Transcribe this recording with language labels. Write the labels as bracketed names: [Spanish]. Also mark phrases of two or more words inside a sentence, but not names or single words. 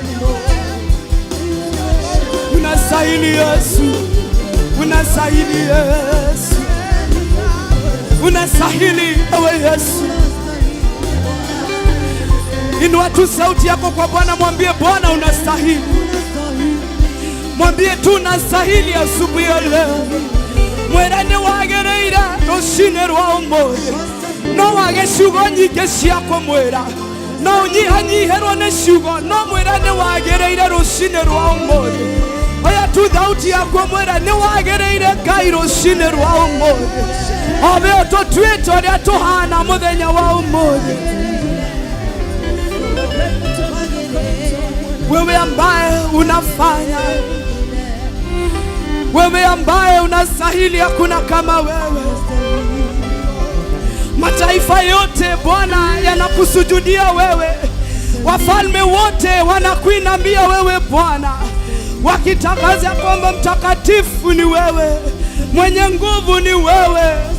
[Swahili] Unastahili Yesu, unastahili Yesu, unastahili ewe Yesu. Inua tu sauti yako kwa Bwana, mwambie Bwana unastahili. Mwambie tu unastahili asubuhi ya leo. [Kikuyu] Mwerane wagereira rushine rwa umuthi, no wage ciugo nyingĩ ciako mwera, no unyihanyiherwo nĩ ciugo, no mwerane wagereire rushine rwa umuthi. Oya tu thauti yako mwera nĩ wagereire Ngai rushine rwa umuthi. Obe ũtũtuĩte ũrĩa tũhana mũthenya wa umuthi. [Swahili] Wewe ambaye unafanya, wewe ambaye unastahili, hakuna kama wewe. Mataifa yote Bwana yanakusujudia wewe, wafalme wote wanakuinamia wewe Bwana, wakitangaza kwamba mtakatifu ni wewe, mwenye nguvu ni wewe.